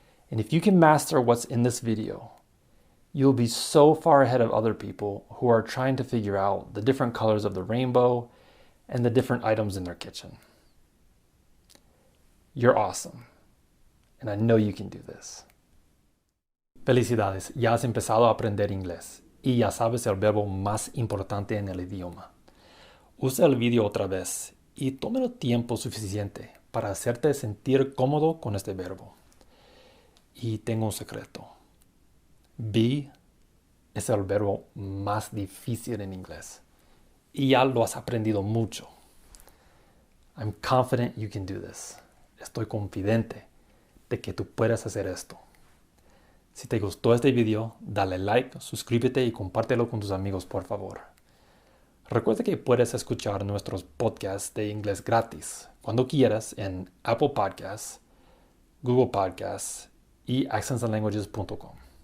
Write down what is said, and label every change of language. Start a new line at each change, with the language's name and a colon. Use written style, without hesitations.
English: And if you can master what's in this video, you'll be so far ahead of other people who are trying to figure out the different colors of the rainbow and the different items in their kitchen. You're awesome, and I know you can do this.
Spanish: Felicidades, ya has empezado a aprender inglés y ya sabes el verbo más importante en el idioma. Usa el video otra vez y tómalo tiempo suficiente para hacerte sentir cómodo con este verbo. Y tengo un secreto. Be es el verbo más difícil en inglés. Y ya lo has aprendido mucho.
English: I'm confident you can do this.
Spanish: Estoy confidente de que tú puedes hacer esto. Si te gustó este video, dale like, suscríbete y compártelo con tus amigos, por favor. Recuerda que puedes escuchar nuestros podcasts de inglés gratis cuando quieras en Apple Podcasts, Google Podcasts y accentsandlanguages.com.